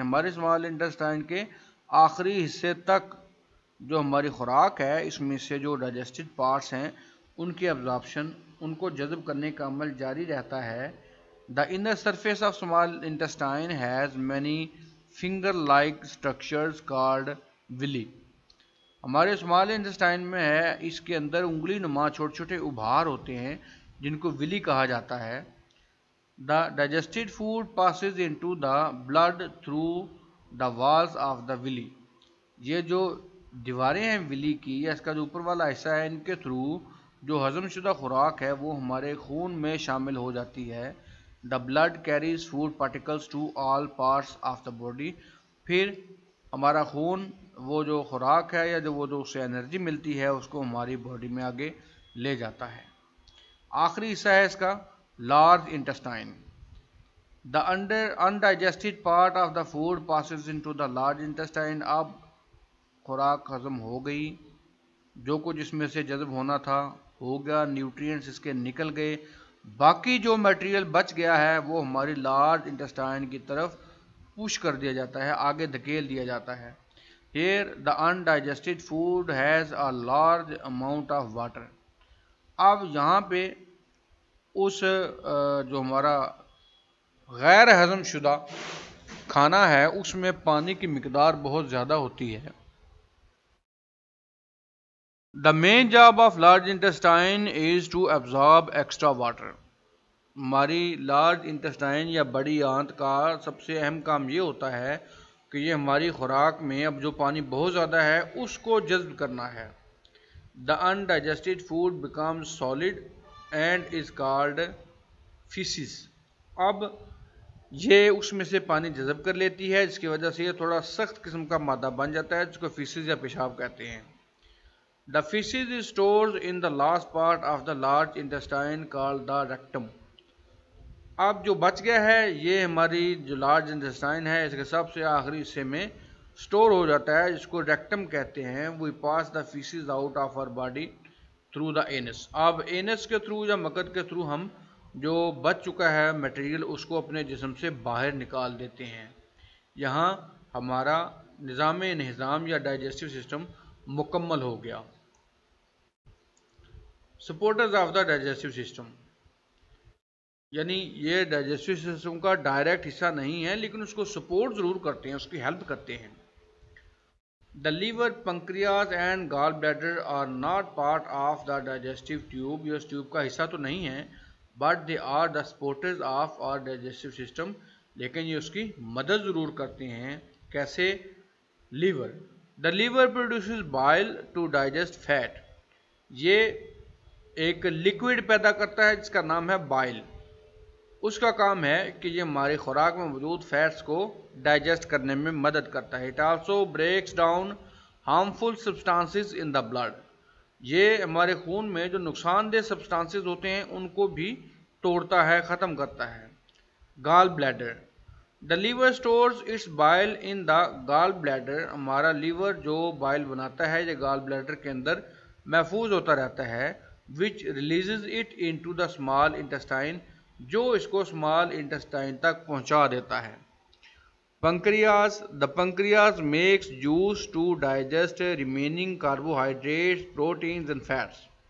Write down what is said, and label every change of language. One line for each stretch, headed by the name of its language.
Urdu: ہمارے small intestine کے آخری حصے تک جو ہماری خوراک ہے اس میں سے جو ڈائجسٹڈ پارٹس ہیں ان کی absorption، ان کو جذب کرنے کا عمل جاری رہتا ہے.
English: The inner surface of small intestine has many finger like structures called villi.
Urdu: ہمارے اسمال انٹسٹائن میں ہے، اس کے اندر انگلی نما چھوٹے چھوٹے ابھار ہوتے ہیں جن کو ولی کہا جاتا ہے.
English: The digested food passes into the blood through the walls of the villi.
Urdu: یہ جو دیواریں ہیں ولی کی یا اس کا جو اوپر والا حصہ ہے، ان کے تھرو جو ہضم شدہ خوراک ہے وہ ہمارے خون میں شامل ہو جاتی ہے.
English: The blood carries food particles to all parts of the body.
Urdu: پھر ہمارا خون وہ جو خوراک ہے یا جو اسے انرجی ملتی ہے اس کو ہماری باڈی میں آگے لے جاتا ہے. آخری حصہ ہے اس کا large intestine.
English: The undigested part of the food passes into the large intestine.
Urdu: اب خوراک ہضم ہو گئی، جو کچھ اس میں سے جذب ہونا تھا ہو گیا، نیوٹرینٹس اس کے نکل گئے، باقی جو میٹیریل بچ گیا ہے وہ ہماری لارج انٹسٹائن کی طرف پش کر دیا جاتا ہے، آگے دھکیل دیا جاتا ہے.
English: Here the undigested food has a large amount of water.
Urdu: اب یہاں پہ اس جو ہمارا غیر ہضم شدہ کھانا ہے اس میں پانی کی مقدار بہت زیادہ ہوتی ہے.
English: The main job of large intestine is to absorb extra water.
Urdu: ہماری لارج انٹسٹائن یا بڑی آنت کا سب سے اہم کام یہ ہوتا ہے کہ یہ ہماری خوراک میں اب جو پانی بہت زیادہ ہے اس کو جذب کرنا ہے.
English: The undigested food becomes solid and is called feces.
Urdu: اب یہ اس میں سے پانی جذب کر لیتی ہے جس کی وجہ سے یہ تھوڑا سخت قسم کا مادہ بن جاتا ہے جس کو فیسز یا پیشاب کہتے ہیں.
English: The feces is stored in the last part of the large intestine called the rectum.
Urdu: اب جو بچ گیا ہے یہ ہماری جو لارج انٹسٹائن ہے اس کے سب سے آخری حصے میں سٹور ہو جاتا ہے جس کو ریکٹم کہتے ہیں.
English: We pass the feces out of our body through the anus.
Urdu: اب اینس کے تھرو یا مقد کے تھرو ہم جو بچ چکا ہے میٹیریل اس کو اپنے جسم سے باہر نکال دیتے ہیں. یہاں ہمارا نظام انہضام یا ڈائجسٹو سسٹم مکمل ہو گیا.
English: supporters of the digestive system,
Urdu: یعنی یہ ڈائجسٹو سسٹم کا ڈائریکٹ حصہ نہیں ہے لیکن اس کو سپورٹ ضرور کرتے ہیں، اس کی ہیلپ کرتے ہیں.
English: The liver, pancreas and gall bladder are not part of the digestive tube.
Urdu: یہ اس ٹیوب کا حصہ تو نہیں ہے،
English: But they are the supporters of our digestive system.
Urdu: لیکن یہ اس کی مدد ضرور کرتے ہیں. کیسے؟ Liver.
English: The liver produces bile to digest fat.
Urdu: یہ ایک لکوڈ پیدا کرتا ہے جس کا نام ہے بائل. اس کا کام ہے کہ یہ ہماری خوراک میں موجود فیٹس کو ڈائجسٹ کرنے میں مدد کرتا ہے.
English: It also breaks down harmful substances in the blood.
Urdu: یہ ہمارے خون میں جو نقصان دہ سبسٹانسز ہوتے ہیں ان کو بھی توڑتا ہے، ختم کرتا ہے. گال bladder.
English: The liver stores its bile in the gallbladder.
Urdu: ہمارا لیور جو بائل بناتا ہے یہ گال بلیڈر کے اندر محفوظ ہوتا رہتا ہے.
English: Which releases it into the small intestine.
Urdu: جو اس کو اسمال انٹسٹائن تک پہنچا دیتا ہے. پنکریاز.
English: The pancreas makes juice to digest remaining carbohydrates proteins and fats.